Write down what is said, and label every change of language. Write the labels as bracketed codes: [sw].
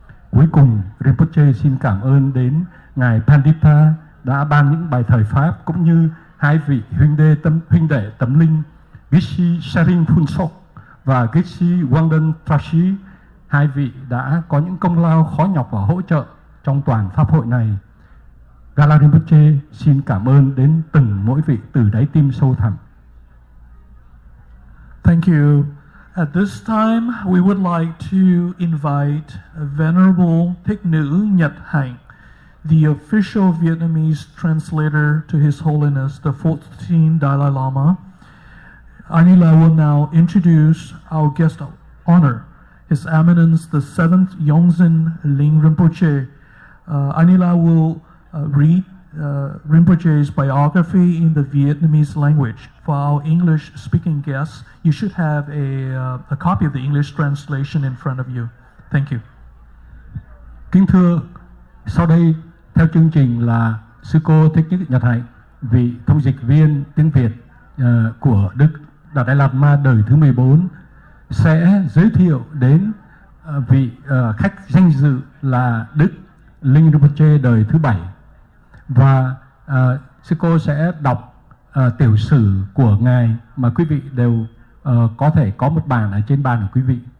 [vi] Cuối cùng, Rinpoche xin cảm ơn đến ngài Pandita đã ban những bài thời pháp, cũng như hai vị huynh đệ tâm linh Gishi Sharing Phuntsok và Gishi Wangden Trashi. Hai vị đã có những công lao khó nhọc và hỗ trợ trong toàn pháp hội này. Gala Rinpoche xin cảm ơn đến từng mỗi vị từ đáy tim sâu thẳm. [en] Thank you. At this time, we would like to invite Venerable Thích Nữ Nhật Hạnh, the official Vietnamese translator to His Holiness the 14th Dalai Lama. Anila will now introduce our guest of honor, His Eminence the 7th Yongzin Ling Rinpoche. Anila will read Rinpoche's biography in the Vietnamese language. For our English-speaking guests, you should have a copy of the English translation in front of you. Thank you. [vi] Kính thưa, sau đây theo chương trình là sư cô Thích Nữ Nhật Hạnh, vị thông dịch viên tiếng Việt của Đức Đạt Lai Lạt Ma đời thứ 14 sẽ giới thiệu đến vị khách danh dự là Đức Ling Rinpoche đời thứ 7, và sư cô sẽ đọc tiểu sử của ngài mà quý vị đều có thể có một bản ở trên bàn của quý vị.